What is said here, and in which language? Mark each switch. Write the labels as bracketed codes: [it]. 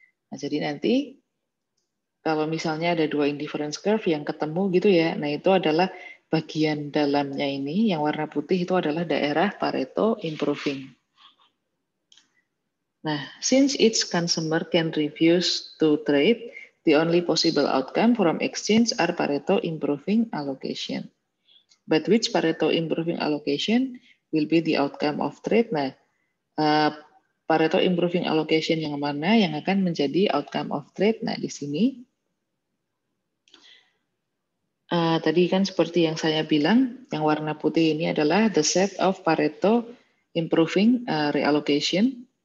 [id] Nah, jadi nanti kalau misalnya ada dua indifference curve yang ketemu gitu ya, nah itu adalah bagian dalamnya ini, yang warna putih itu adalah daerah Pareto improving. [en] Nah, since each consumer can refuse to trade, the only possible outcome from exchange are Pareto improving allocation. But which Pareto improving allocation will be the outcome of trade? [id] Nah, Pareto improving allocation yang mana yang akan menjadi [en] outcome of trade? [id] Nah, di sini tadi kan seperti yang saya bilang, yang warna putih ini adalah [en] the set of Pareto improving reallocation.